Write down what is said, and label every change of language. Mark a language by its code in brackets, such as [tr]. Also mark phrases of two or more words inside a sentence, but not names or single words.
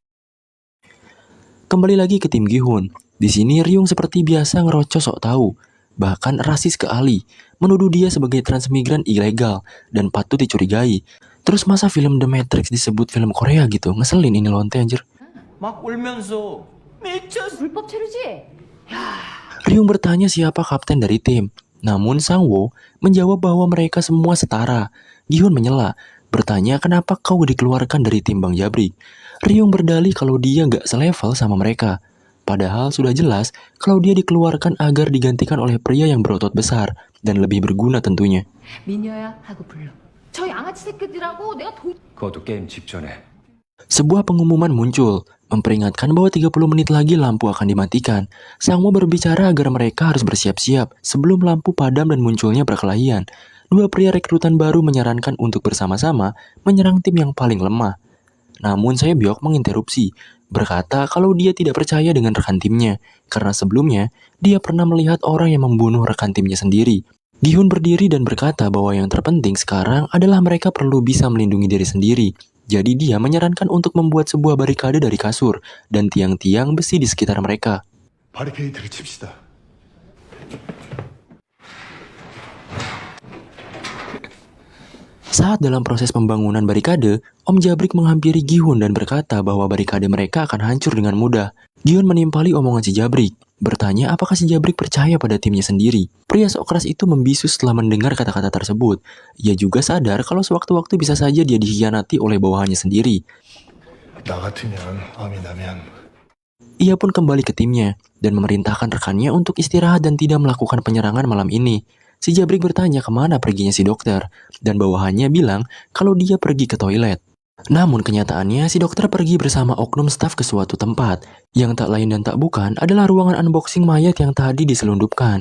[id] Kembali lagi ke tim Gi-hun. Di sini Ryung seperti biasa ngerocos sok tahu, bahkan rasis ke Ali, menuduh dia sebagai transmigran ilegal dan patut dicurigai. Terus masa film The Matrix disebut film Korea gitu? Ngeselin ini lonte anjir. [ko] 막 울면서 미쳤어. 불법 체류지? [id] Ryung bertanya siapa kapten dari tim. Namun Sang-woo menjawab bahwa mereka semua setara. Gi-hun menyela, bertanya kenapa kau dikeluarkan dari tim Bang Jabrik. Ryung berdalih kalau dia gak selevel sama mereka. Padahal sudah jelas kalau dia dikeluarkan agar digantikan oleh pria yang berotot besar dan lebih berguna tentunya. [ko] 미녀야 하고 불러. 저 양아치 새끼들하고 내가 그것도 게임 직전에. [id] Sebuah pengumuman muncul, memperingatkan bahwa 30 menit lagi lampu akan dimatikan. Sang-woo berbicara agar mereka harus bersiap-siap sebelum lampu padam dan munculnya perkelahian. Dua pria rekrutan baru menyarankan untuk bersama-sama menyerang tim yang paling lemah. Namun Sae-byok menginterupsi, berkata kalau dia tidak percaya dengan rekan timnya, karena sebelumnya dia pernah melihat orang yang membunuh rekan timnya sendiri. Gi-hun berdiri dan berkata bahwa yang terpenting sekarang adalah mereka perlu bisa melindungi diri sendiri. Jadi dia menyarankan untuk membuat sebuah barikade dari kasur dan tiang-tiang besi di sekitar mereka. [ko] 바리케이드를 칩시다. [id] Saat dalam proses pembangunan barikade, Om Jabrik menghampiri Gi-hun dan berkata bahwa barikade mereka akan hancur dengan mudah. Gi-hun menimpali omongan si Jabrik, bertanya apakah si Jabrik percaya pada timnya sendiri. Pria sok keras itu membisu setelah mendengar kata-kata tersebut. Ia juga sadar kalau sewaktu-waktu bisa saja dia dikhianati oleh bawahannya sendiri. [ko] 나 같으면 암이 나면 [id] Ia pun kembali ke timnya dan memerintahkan rekannya untuk istirahat dan tidak melakukan penyerangan malam ini. Si Jabrik bertanya kemana perginya si dokter, dan bawahannya bilang kalau dia pergi ke toilet. Namun kenyataannya si dokter pergi bersama oknum staf ke suatu tempat, yang tak lain dan tak bukan adalah ruangan unboxing mayat yang tadi diselundupkan.